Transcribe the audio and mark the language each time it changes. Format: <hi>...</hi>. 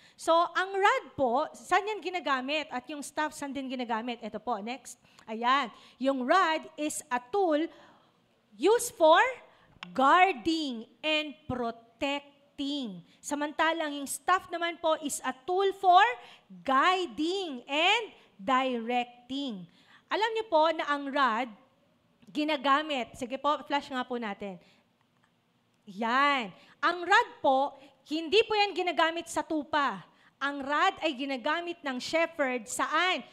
<tl>So, ang rod po, saan yan ginagamit? At yung staff, saan din ginagamit? Ito po, next. Ayan.</tl> <en>Yung rod is a tool used for guarding and protecting.</en> <tl>Samantalang yung staff naman po</tl> <en>is a tool for guiding and directing.</en> <tl>Alam niyo po na ang rod, ginagamit. Sige po, flash nga po natin. Yan. Ang rod po, hindi po yan ginagamit sa tupa. Ang rod ay ginagamit ng shepherd saan?</tl>